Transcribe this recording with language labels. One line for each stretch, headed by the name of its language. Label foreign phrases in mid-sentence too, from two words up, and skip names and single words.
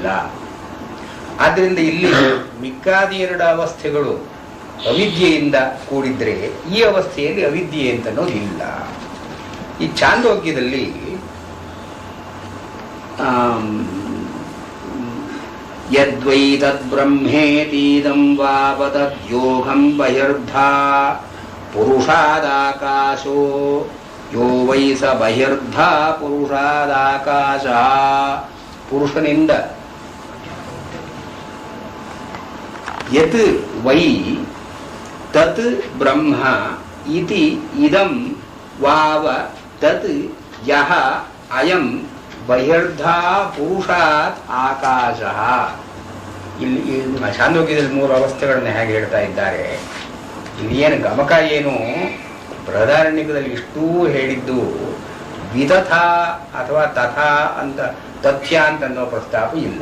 Kannada: ಆದ್ದರಿಂದ ಇಲ್ಲಿ ಮಿಕ್ಕಾದಿ ಎರಡು ಅವಸ್ಥೆಗಳು ಅವಿದ್ಯೆಯಿಂದ ಕೂಡಿದ್ರೆ ಈ ಅವಸ್ಥೆಯಲ್ಲಿ ಅವಿದ್ಯೆ ಅಂತ ಅನ್ನೋದಿಲ್ಲ.
Sanskrit: ಈ ಛಾಂದೋಗ್ಯದಲ್ಲಿ ಯದ್ವೈ ತದ್ಬ್ರಹ್ಮೇತೀದಂ ವಾಪತದ್ಯೋಗಂ ಬಹಿರ್ಧಾ ಪುರುಷಾದಾಕಾಶೋ ಯೋ ವೈ ಸ ಬಹಿರ್ಧಾ ಪುರುಷಾದಾಕಾಶ. ಪುರುಷನಿಂದ ಯತ್ ವೈ ತತ್ ಬ್ರಹ್ಮ ಇತಿ ಇದಂ ವಾವ ತತ್ ಯಹ ಅಯಂ ಬಹಿರ್ಧಾ ಪುರುಷಾತ್ ಆಕಾಶ.
Kannada: ಇಲ್ಲಿ ಛಾಂದೋಗ್ಯದಲ್ಲಿ ಮೂರು ಅವಸ್ಥೆಗಳನ್ನ ಹೇಗೆ ಹೇಳ್ತಾ ಇದ್ದಾರೆ. ಇಲ್ಲಿ ಏನು ಗಮಕ ಏನು ಬೃಹದಾರಣ್ಯಕದಲ್ಲಿ ಇಷ್ಟೂ ಹೇಳಿದ್ದು ವಿದಥ ಅಥವಾ ತಥಾ ಅಂತ ತಥ್ಯ ಅಂತ ಅನ್ನೋ ಪ್ರಸ್ತಾಪ ಇಲ್ಲ.